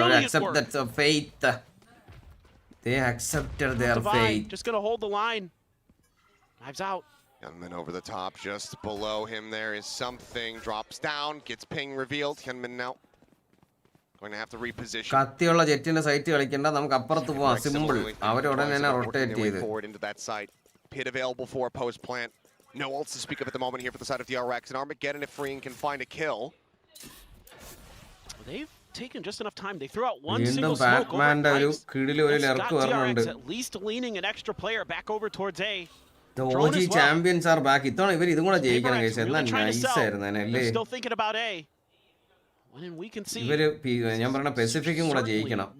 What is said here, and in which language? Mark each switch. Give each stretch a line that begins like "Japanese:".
English: Avare accept that faith. They accepted their fate. Just going to hold the line. Knives out. Hyunmin over the top, just below him there is something. Drops down, gets ping revealed. Hyunmin now. Going to have to reposition.
Malayalam: കത്തിയുള്ള ജെറ്റിന്റെ site കളിക്കണ്ട, നമുക്ക് അപ്പുറത്ത് പോവാം. Simple. അവർ ഉടനെ തന്നെ rotate ചെയ്തു.
English: Pit available for a post plant. No ults to speak of at the moment here for the side of DRX. And Armageddon, if Freeing can find a kill. They've taken just enough time. They threw out one single smoke over Ice. DRX at least leaning an extra player back over towards A. The OG champions are back.
Malayalam: ഇത്തവണ ഇവർ ഇതും കൂടെ ജയിക്കണം guys. എന്നാ nice ആയിരുന്നു അല്ലേ?
English: Still thinking about A. When we can see
Malayalam: ഇവര് ഞാൻ പറഞ്ഞ പെസിഫിക്കും കൂടെ ജയിക്കണം.